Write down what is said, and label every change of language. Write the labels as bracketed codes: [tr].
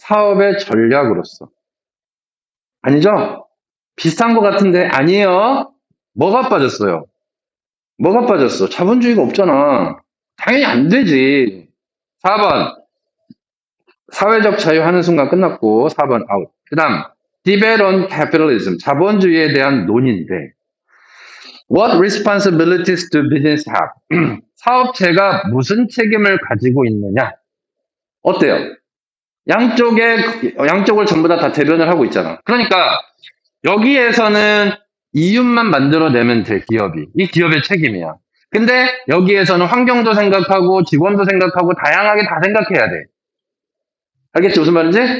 [ko] 사업의 전략으로서. 아니죠? 비슷한 것 같은데 아니에요. 뭐가 빠졌어요? 뭐가 빠졌어? 자본주의가 없잖아. 당연히 안 되지. 4번 사회적 자유 하는 순간 끝났고 4번 아웃. 그 다음 [en] debate on capitalism [ko] 자본주의에 대한 논의인데 [en] What responsibilities do business have? [ko] 사업체가 무슨 책임을 가지고 있느냐? 어때요? 양쪽을 전부 다 대변을 하고 있잖아. 그러니까 여기에서는 이윤만 만들어내면 돼, 기업이. 이 기업의 책임이야. 근데 여기에서는 환경도 생각하고 직원도 생각하고 다양하게 다 생각해야 돼. 알겠지? 무슨 말인지?